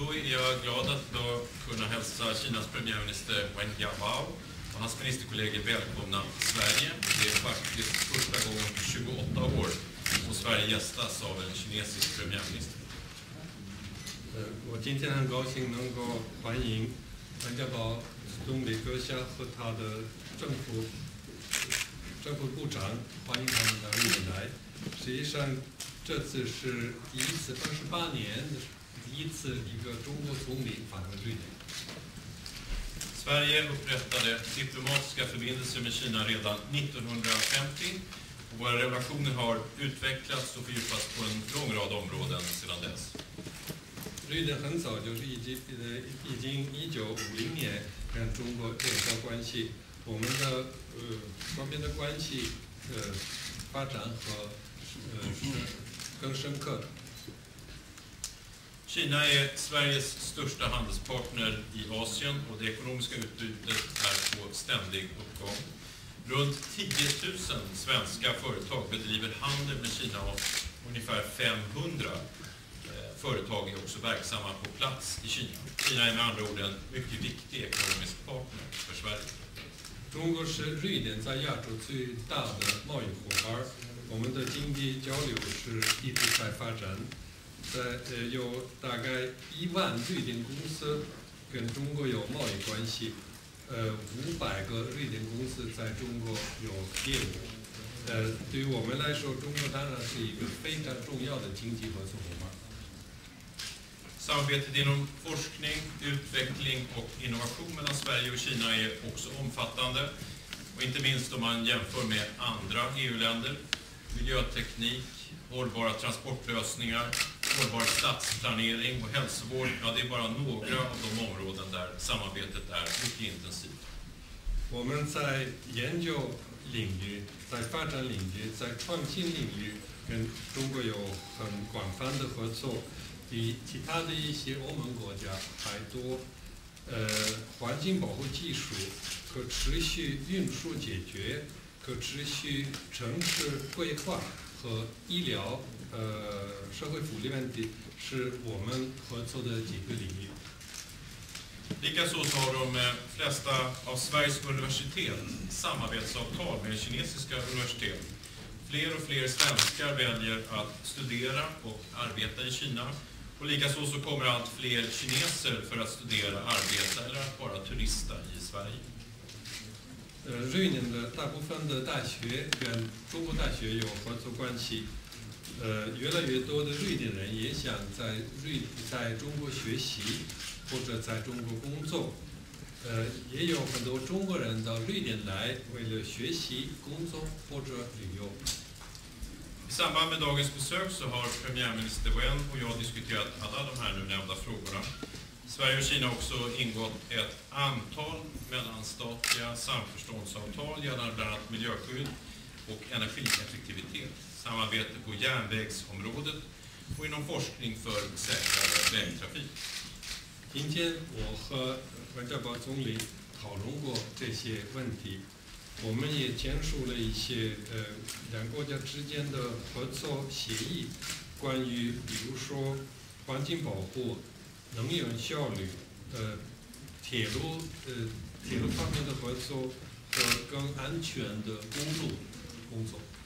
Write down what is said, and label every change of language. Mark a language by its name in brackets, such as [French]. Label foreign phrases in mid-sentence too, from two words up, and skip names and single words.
[Swedish] är jag glad att då kunna hälsa Kinas premiärminister 温家宝 och hans ministerkollegor välkomna Sverige. Det är faktiskt första gången på 28 år som Sverige gästas av en kinesisk premiärminister. [Chinese] 我今天很高兴能够欢迎温家宝总理阁下和他的政府部长，欢迎他们到日本来。实际上，这次是第一次28年第一次一个中国总理访问瑞典。 [Swedish] Sverige upprättade diplomatiska förbindelser med Kina redan 1950 och våra relationer har utvecklats och fördjupats på en lång rad områden sedan dess. [Chinese] 瑞典很早就是已经1950年跟中国建交关系，我们的双边的关系发展和更深刻的。 [Swedish] Kina är Sveriges största handelspartner i Asien och det ekonomiska utbytet är på ständig uppgång. Runt 10 000 svenska företag bedriver handel med Kina och ungefär 500 företag är också verksamma på plats i Kina. Kina är med andra ord en mycket viktig ekonomisk partner för Sverige. [Chinese] 中国是瑞典在亚洲最大的贸易伙伴，我们的经济交流是一直在发展。有大概1万瑞典公司跟中国有贸易关系，500个瑞典公司在中国有业务。对于我们来说，中国当然是一个非常重要的经济合作伙伴。 [Swedish] Samarbetet inom forskning, utveckling och innovation mellan Sverige och Kina är också omfattande. Och inte minst om man jämför med andra EU-länder. Miljöteknik, hållbara transportlösningar, hållbar stadsplanering och hälsovård, ja, det är bara några av de områden där samarbetet är mycket intensivt. [Chinese] 我们在研究领域、在发展领域、在创新领域跟中国有很广泛的合作，比其他的一些欧盟国家还多。环境保护技术、可持续运输解决、可持续城市规划和医疗、社会福利问题是我们合作的几个领域。 [Swedish] Likaså så har de flesta av Sveriges universitet samarbetsavtal med kinesiska universitet. Fler och fler svenskar väljer att studera och arbeta i Kina. Och likaså så kommer allt fler kineser för att studera, arbeta eller att bara turista i Sverige. [Chinese] 瑞典的大部分的大学跟中国大学有合作关系，越来越多的瑞典人也想在中国学习或者在中国工作，也有很多中国人到瑞典来为了学习、工作或者旅游。 [Swedish] I samband med dagens besök så har premiärminister Wen och jag diskuterat alla de här nu nämnda frågorna. Sverige och Kina har också ingått ett antal mellanstatliga samförståndsavtal gällande bland annat miljöskydd och energieffektivitet, samarbete på järnvägsområdet och inom forskning för säkrare vägtrafik. [Chinese] 今天我和温家宝总理讨论过这些问题，我们也签署了一些两国家之间的合作协议，关于比如说环境保护、能源效率、铁路方面的合作和更安全的公路工作。